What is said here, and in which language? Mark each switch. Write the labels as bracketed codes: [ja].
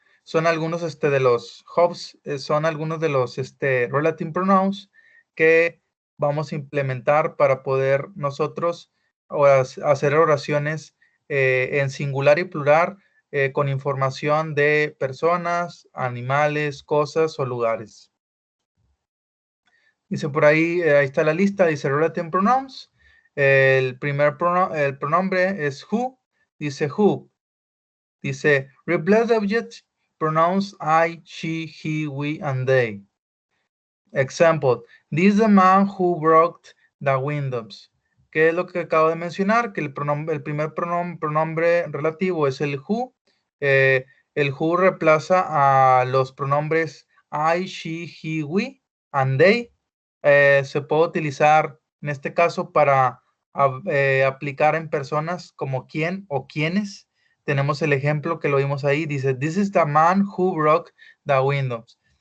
[es] Son algunos de los son algunos de los relative pronouns que vamos a implementar para poder nosotros hacer oraciones en singular y plural con información de personas, animales, cosas o lugares. Dice por ahí, ahí está la lista, dice relative pronouns. El pronombre es who, dice who. [en] Dice, replace the object, pronouns I, she, he, we, and they. Example, this is the man who broke the windows. [es] ¿Qué es lo que acabo de mencionar? Que el primer pronombre relativo es el who. El who reemplaza a los pronombres I, she, he, we, and they. Se puede utilizar en este caso para aplicar en personas como quién o quiénes. Tenemos el ejemplo que lo vimos ahí. [en] Dice, this is the man who broke the windows.